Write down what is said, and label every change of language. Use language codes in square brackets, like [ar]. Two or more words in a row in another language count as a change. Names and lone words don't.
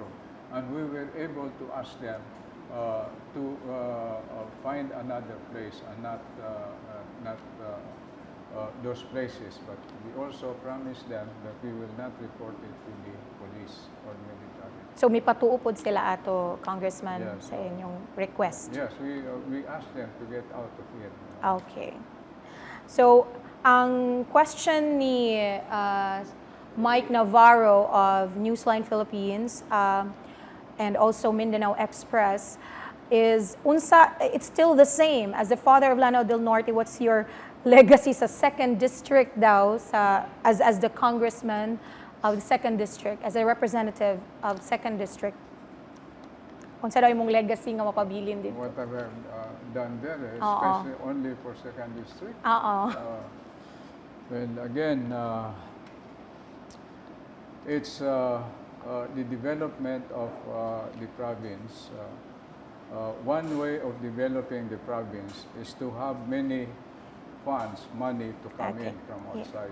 [en] And we were able to ask them to find another place and not those places. But we also promise them that we will not report it to the police or military. [hil] So may patuupod sila ato, Congressman, [en] Yes. [hil] sa inyong request. [en] Yes, we ask them to get out of here. Okay. So, [hil] ang question ni [en] Mike Navarro of Newsline Philippines and also Mindanao Express is, it's still the same. As the father of Lanao del Norte, what's your legacy sa 2nd District daw, as the congressman of the 2nd District, as a representative of 2nd District? [hil] Kung sa daw imong legacy nga mapabilin dito? [en] What have I done there, especially only for 2nd District? Well, again, it's the development of the province. One way of developing the province is to have many funds, money to come in from outside.